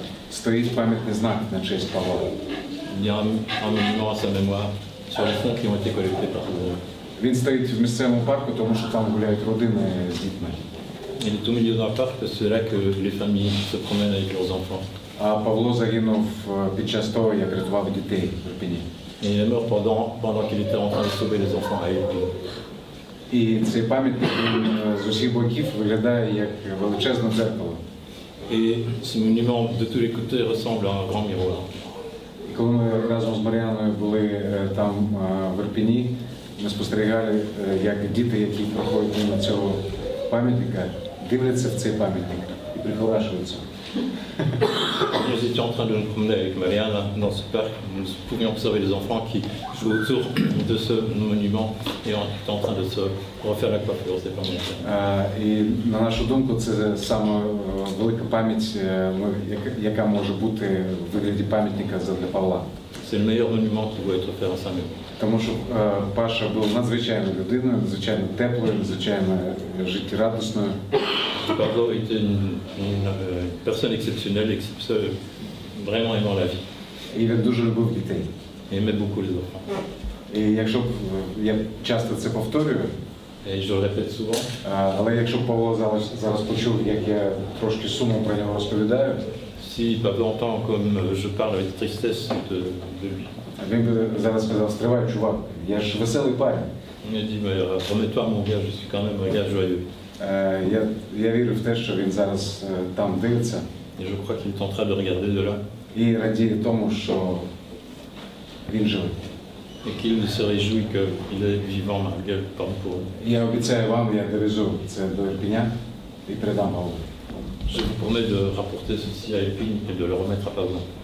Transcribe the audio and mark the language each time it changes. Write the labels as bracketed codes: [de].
[uk] Стоїть пам'ятний знак на честь Павла. [fr] il y a un monument à sa mémoire sur les fonds qui ont été collectés par ses amis. [uk] Він стоїть в місцевому парку, тому що там гуляють родини з дітьми. [fr] Il est au milieu d'un parc parce que c'est là que les familles se promènent avec leurs enfants. [uk] А Павло загинув під час того, як рятував дітей в Ірпені. [fr] Et il est mort pendant qu'il était en train de sauver les enfants à Irpin. [uk] І цей пам'ятник він з усіх боків виглядає як величезне дзеркало. [fr] Et ce monument de tous les côtés ressemble à un grand miroir. [uk] І коли ми разом з Мар'яною були там в Ірпені, ми спостерігали, як діти, які проходять мимо цього пам'ятника, дивляться в цей пам'ятник і прихорашуються. [fr] Nous étions en train de nous promener avec Marianne dans ce parc. Nous pouvions observer les enfants qui jouent autour de ce monument et étaient en train de se refaire la coiffure. C'est pas mon cas. [uk] І на нашу думку, це саме велика пам'ять, яка може бути в вигляді пам'ятника для Павла. [fr] C'est le meilleur monument qui doit être fait à Saint-Méo. [uk] Тому що Паша був надзвичайною людиною, надзвичайно теплою, надзвичайно життєрадісною. [fr] Pablo était une personne exceptionnelle, vraiment aimant la vie. [uk] І він дуже любив дітей. [fr] Il aimait beaucoup les enfants. [uk] І якщо б я часто це повторюю, [fr] Et je le répète souvent, [uk] але якщо б Павло зараз почув, як я трошки сумно про нього розповідаю, [fr] si Pablo entend comme je parle avec tristesse de lui, [uk] він би зараз сказав: стривай, чувак, я ж веселий парень. [fr] il m'a dit, mais remets-toi mon gars, je suis quand même un gars joyeux. [uk] Я вірю в те, що він зараз там дивиться [fr] Et je crois qu'il est en train de regarder de là. [uk] і радіє тому, що він живий. [fr] Et qu'il se réjouit qu'il est vivant malgré le parcours. [uk] Я обіцяю вам, я довезу це до Ірпеня і передам Павлу. [fr] Je vous promets de rapporter ceci à Épine et de le remettre à Pablo.